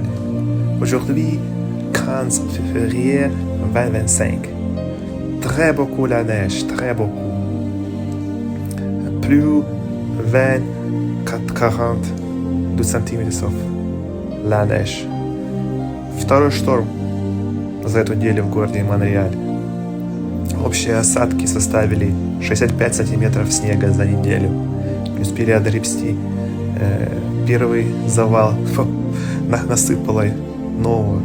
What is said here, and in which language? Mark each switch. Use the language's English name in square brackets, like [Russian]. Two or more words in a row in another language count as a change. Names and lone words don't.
[French] Aujourd'hui, 15 février 2025. Très beaucoup la neige, très beaucoup. Plus 20-42 сантиметров la neige. [Russian] Второй шторм за эту неделю в городе Монреаль. Общие осадки составили 65 сантиметров снега за неделю. Не успели огребсти. Первый завал насыпало нового.